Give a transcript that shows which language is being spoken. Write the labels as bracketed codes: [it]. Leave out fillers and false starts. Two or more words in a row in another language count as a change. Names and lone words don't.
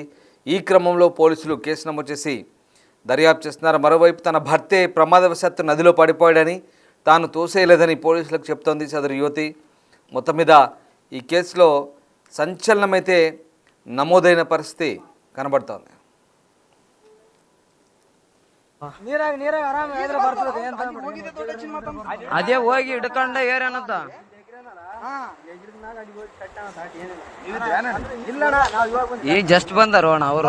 [te] ఈ క్రమంలో పోలీసులు కేసు నమోదు చేసి దర్యాప్తు చేస్తున్నారు. మరోవైపు తన భర్తే ప్రమాదవశాత్తు నదిలో పడిపోయాడని, తాను తోసేయలేదని పోలీసులకు చెప్తోంది సదరు యువతి. మొత్తం మీద ఈ కేసులో సంచలనమైతే నమోదైన పరిస్థితి కనబడుతోంది. [kn] ಅದೇ ಹೋಗಿ ಹಿಡ್ಕೊಂಡ ಏರೇನಂತ ಈಗ ಜಸ್ಟ್ ಬಂದಾರ ಅವರು.